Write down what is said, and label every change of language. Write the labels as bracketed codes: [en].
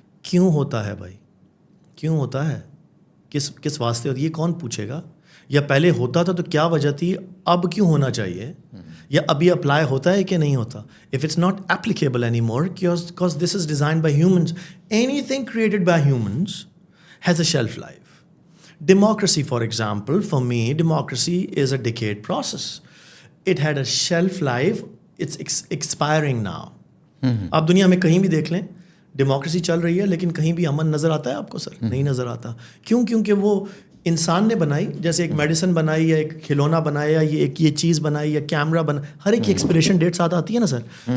[ur] کیوں ہوتا ہے بھائی؟ کیوں ہوتا ہے؟ کس واسطے ہوتی ہے؟ یہ کون پوچھے گا؟ یا پہلے ہوتا تھا تو کیا وجہ تھی؟ اب کیوں ہونا چاہیے؟ یا ابھی اپلائی ہوتا ہے کہ نہیں ہوتا؟ [en] If it's not applicable any more because this is designed by humans. Anything created by humans has a shelf life. Democracy, for example, for me, democracy is a decade process. It had a shelf life. It's expiring now. [ur] آپ دنیا میں کہیں بھی دیکھ لیں democracy چل رہی ہے، لیکن کہیں بھی امن نظر آتا ہے آپ کو؟ سر نہیں نظر آتا. کیوں؟ کیونکہ وہ انسان نے بنائی، جیسے ایک میڈیسن بنائی یا ایک کھلونا بنایا یا یہ چیز بنائی یا کیمرہ بنا، ہر ایک کی ایکسپائریشن ڈیٹ ساتھ آتی ہے نا سر.